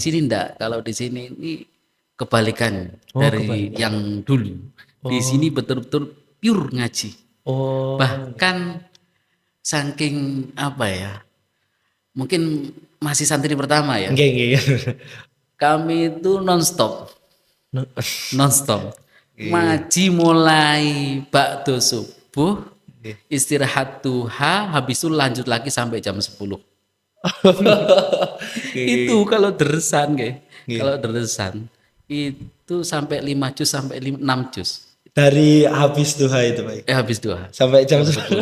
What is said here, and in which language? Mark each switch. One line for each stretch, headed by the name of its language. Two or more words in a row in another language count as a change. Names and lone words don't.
Indonesian: sini enggak, kalau di sini ini kebalikan Oh, dari kebalikan. yang dulu. Di Oh, sini betul-betul pure ngaji. oh, Bahkan saking apa ya? Mungkin masih santri pertama ya.
Javanese: nggih, nggih.
Indonesian: Kami itu nonstop, No- nonstop. Nggih, Ngaji mulai ba'du subuh, nggih. istirahat duha, habis itu lanjut lagi sampai jam 10. Nggih, Itu kalau deresan, nggih. kalau deresan itu sampai 5 juz sampai 6 juz. Dari habis duha itu, Pak. Habis duha. Sampai jam 10.